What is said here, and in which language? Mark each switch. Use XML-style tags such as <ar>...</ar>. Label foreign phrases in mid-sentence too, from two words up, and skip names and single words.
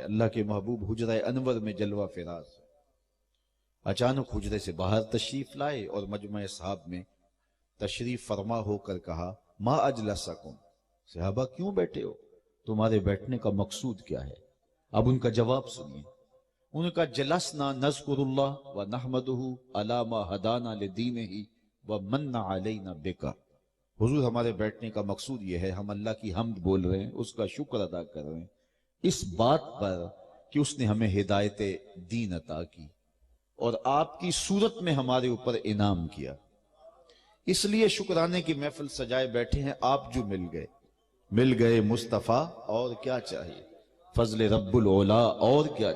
<ur>اللہ کے محبوب حجرہ انور میں جلوہ فراز ہے. اچانک حجرے سے باہر تشریف لائے اور مجمع اصحاب میں تشریف فرما ہو کر کہا</ur> <ar>ما اجلسکم,</ar> <ur>صحابہ کیوں بیٹھے ہو, تمہارے بیٹھنے کا مقصود کیا ہے؟ اب ان کا جواب سنیے. ان کا</ur> <ar>جلسنا نذکر اللہ و نحمدہ علی ما ہدانا لدینہ و من علینا بکا.</ar> <ur>حضور ہمارے بیٹھنے کا مقصود یہ ہے, ہم اللہ کی حمد بول رہے ہیں, اس کا شکر ادا کر رہے ہیں اس بات پر کہ اس نے ہمیں ہدایت دین عطا کی اور آپ کی صورت میں ہمارے اوپر انعام کیا. اس لیے شکرانے کی محفل سجائے بیٹھے ہیں. آپ جو مل گئے مصطفیٰ, اور کیا چاہیے, فضل رب العلا, اور کیا.</ur>